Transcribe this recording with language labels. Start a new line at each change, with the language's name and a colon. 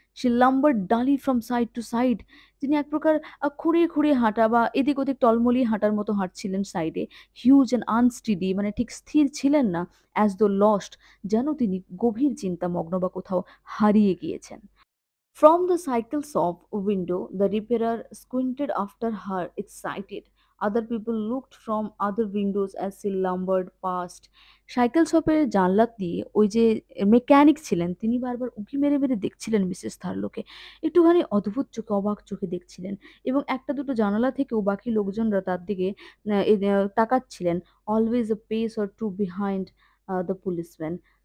English: সে lumber dully from side to side.
Bangla: তিনি এক প্রকার খুঁড়িয়ে খুঁড়িয়ে হাঁটা বা এদিক ওদিক টলমলিয়ে হাঁটার মতো হাঁটছিলেন সাইডে।
English: huge and unsteady,
Bangla: মানে ঠিক স্থির ছিলেন না।
English: as though lost,
Bangla: যেন তিনি গভীর চিন্তামগ্ন বা কোথাও হারিয়ে গিয়েছেন।
English: From the cycle shop window, the repairer squinted after her, excited. Other people looked from other windows as she lumbered past.
Bangla: Cycle শপের জানলা দিয়ে ওই যে মেকানিক ছিলেন তিনি বারবার উঁকি মেরে মেরে দেখছিলেন মিসেস থার্লোকে। একটুখানি অদ্ভুত চোখে, অবাক চোখে দেখছিলেন। এবং একটা দুটো জানালা থেকেও বাকি লোকজনরা তার দিকে তাকাচ্ছিলেন,
English: Always a pace or two behind the policeman.